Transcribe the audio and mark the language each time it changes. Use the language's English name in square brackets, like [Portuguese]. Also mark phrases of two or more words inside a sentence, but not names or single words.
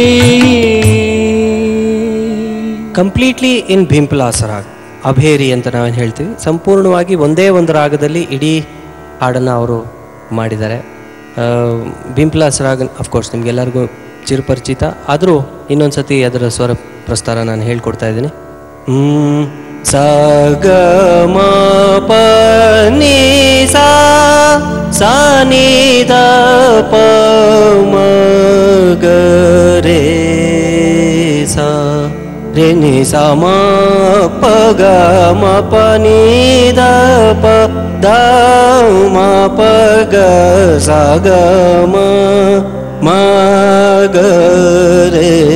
[English] completely in [Kannada] ಭೀಂಪಲಾಸ ರಾಗ, ಅಭೇರಿ ಅಂತ ನಾವೇನು ಹೇಳ್ತೀವಿ. ಸಂಪೂರ್ಣವಾಗಿ ಒಂದೇ ಒಂದು ರಾಗದಲ್ಲಿ ಇಡೀ ಹಾಡನ್ನು ಅವರು ಮಾಡಿದ್ದಾರೆ. ಭೀಂಪಲಾಸ ರಾಗ ಅಫ್ಕೋರ್ಸ್ ನಿಮಗೆಲ್ಲರಿಗೂ ಚಿರಪರಿಚಿತ, ಆದರೂ ಇನ್ನೊಂದು ಸತಿ ಅದರ ಸ್ವರ ಪ್ರಸ್ತಾರ ನಾನು ಹೇಳ್ಕೊಡ್ತಾ ಇದ್ದೀನಿ. ಸ ಗ ಮ ಪ ನಿ ಸಾ ಸಾ ನಿ ದ ಪ ಮ ಗ ರೇ ಸಾ ರೇ ನಿ ಸಾ ಮ ಪ ಗ ಮ ಪ ನಿ ದ ಪ ದ ಮ ಪ ಗ ಸಾ ಗ ಮ ಮ ಗ ರೇ